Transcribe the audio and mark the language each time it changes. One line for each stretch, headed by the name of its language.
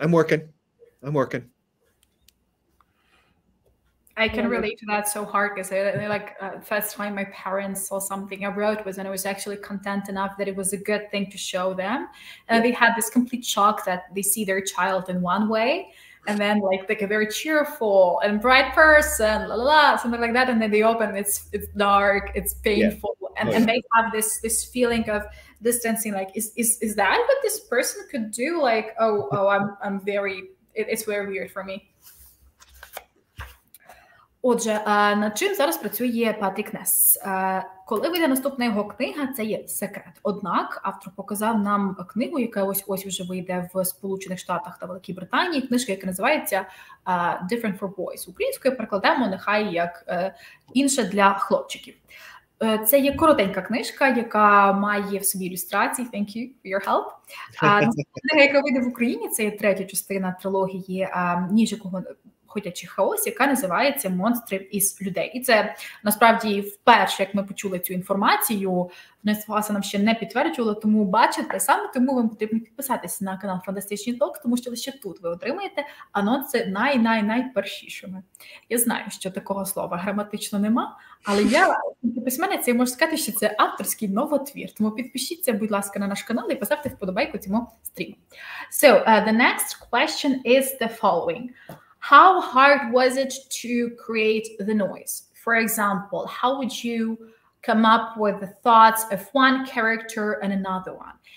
English: I can relate to that so hard, because first time my parents saw something I wrote was, and I was actually content enough that it was a good thing to show them, and they had this complete shock that they see their child in one way, and then like a very cheerful and bright person, something like that, and then they open, it's dark, it's painful, and they have this feeling of distancing, like is that what this person could do? Like, I'm very, it's very weird for me.
Ukrainian: Отже, над чим зараз працює Патрік Несс? Коли вийде наступна його книга, це є секрет. Однак автор показав нам книгу, яка ось вже вийде в Сполучених Штатах та Великій Британії, книжка, яка називається Different for Boys. Українською перекладемо нехай як інше для хлопчиків. Це є коротенька книжка, яка має в собі ілюстрації.
English: Thank you for your help.
Ukrainian: Наступна книга, яка вийде в Україні, це є 3-я частина трилогії, якого «Ходячий хаос», яка називається «Монстрів із людей». І це, насправді, вперше, як ми почули цю інформацію, Несс нам ще не підтверджувала, тому бачите, саме тому вам потрібно підписатися на канал Фантастичні Токс, тому що лише тут ви отримаєте анонси найпершішими. Я знаю, що такого слова граматично нема, але я, письменниця, можу сказати, що це авторський новотвір. Тому підпишіться, будь ласка, на наш канал і поставте вподобайку цьому стріму.
English: So, the next question is the following. How hard was it to create the noise? For example, how would you come up with the thoughts of one character and another one?